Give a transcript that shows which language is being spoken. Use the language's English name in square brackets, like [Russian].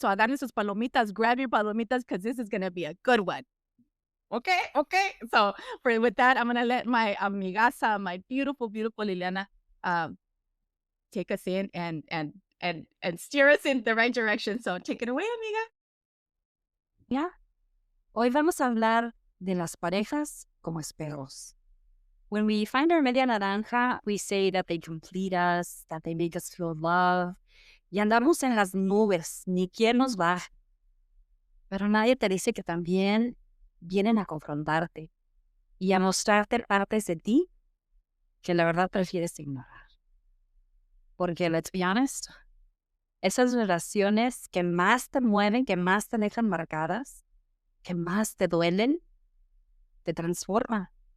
[English] So [Spanish] agarren sus palomitas, [English] grab your palomitas because this is gonna be a good one. Okay. So with that, I'm gonna let my amigasa, my beautiful Liliana, um, take us in and steer us in the right direction. So take it away, amiga. [Spanish] Ya, hoy vamos a hablar de las parejas como espejos. [English] When we find our [Spanish] media naranja, [English] we say that they complete us, that they make us feel love. [Spanish] Y andamos en las nubes, ni quien nos baje. Pero nadie te dice que también vienen a confrontarte y a mostrarte partes de ti que la verdad prefieres ignorar. Porque, [English] let's be honest, [Spanish] esas relaciones que más te mueven, que más te dejan marcadas, que más te duelen, te transforman.